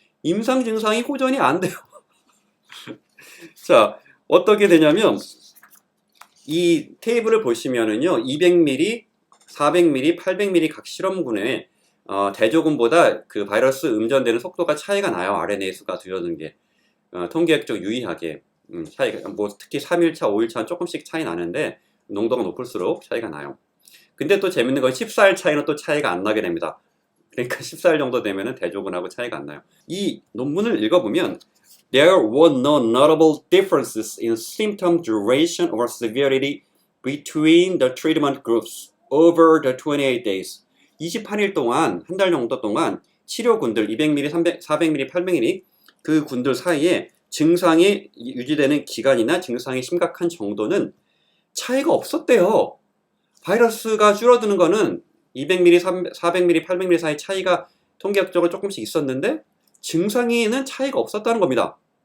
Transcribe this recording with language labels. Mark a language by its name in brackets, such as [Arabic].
[Korean] 임상 증상이 호전이 안 돼요. 자, 어떻게 되냐면 이 테이블을 보시면은요, 200ml, 400ml, 800ml 각 실험군에 대조군보다 그 바이러스 음전되는 속도가 차이가 나요. RNA 수가 줄어드는 게 통계학적 유의하게 차이가 뭐 특히 3일차, 5일차는 조금씩 차이 나는데 농도가 높을수록 차이가 나요. 근데 또 재밌는 건 14일 차이는 또 차이가 안 나게 됩니다. 그러니까 14일 정도 되면은 대조군하고 차이가 안 나요. 이 논문을 읽어보면 [English] There were no notable differences in symptom duration or severity between the treatment groups over the 28 days. [Korean] 28일 동안, 한 달 정도 동안 치료군들 200ml, 400ml, 800ml 그 군들 사이에 증상이 유지되는 기간이나 증상이 심각한 정도는 차이가 없었대요. 바이러스가 줄어드는 거는 200ml, 400ml, 800ml 사이 차이가 통계학적으로 조금씩 있었는데 증상에는 차이가 없었다는 겁니다.